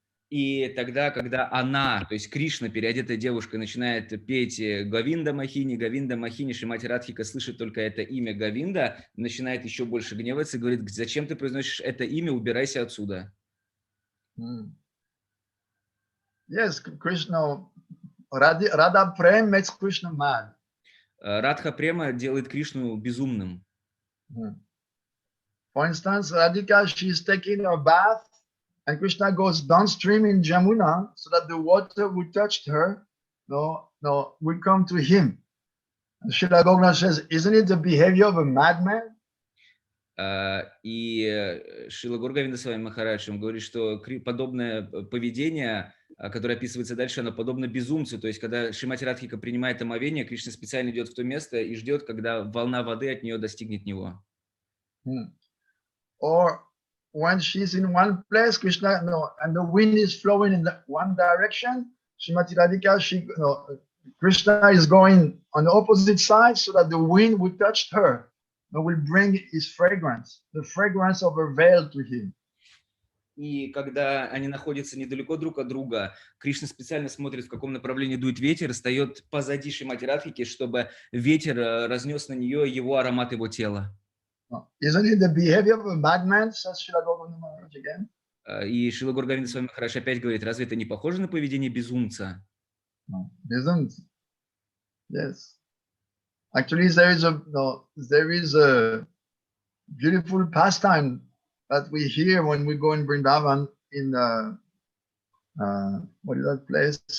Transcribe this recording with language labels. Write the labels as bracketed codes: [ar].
[ru] И тогда, когда она, то есть Кришна, переодетая девушка, начинает петь Говинда Махини, Шримати Радхика слышит только это имя Говинда, начинает еще больше гневаться и говорит: зачем ты произносишь это имя, убирайся отсюда. [en] Yes, Krishna, Radha Prem makes Krishna mad. [ru] Радха Према делает Кришну безумным. [en] For instance, Radhika, she's taking a bath, and Krishna goes downstream in Jamuna so that the water would touch her, would come to him. And Srila Gogna says, isn't it the behavior of a madman? [ru] И Шрила Говинда Махараджем говорит, что подобное поведение, которое описывается дальше, оно подобно безумцу. То есть, когда Шримати Радхика принимает омовение, Кришна специально идет в то место и ждет, когда волна воды от нее достигнет него. [en] Or when she's in one place, Krishna, and the wind is flowing in one direction, Srimati Radhika, Krishna is going on the opposite side so that the wind would touch her. Will bring his fragrance, the fragrance of her veil to him. [ru] И когда они находятся недалеко друг от друга, Кришна специально смотрит, в каком направлении дует ветер, встает позади Шримати Радхики, чтобы ветер разнес на нее его аромат его тела. [en] Isn't it the behavior of a madman, says Srila Govinda Maharaj again? [ru] И Шрила Говинда Махарадж опять говорит: разве это не похоже на поведение безумца? [en] No, [ru] безумца. [en] Yes. Actually, there is a beautiful pastime that we hear when we go in Vrindavan in what is that place?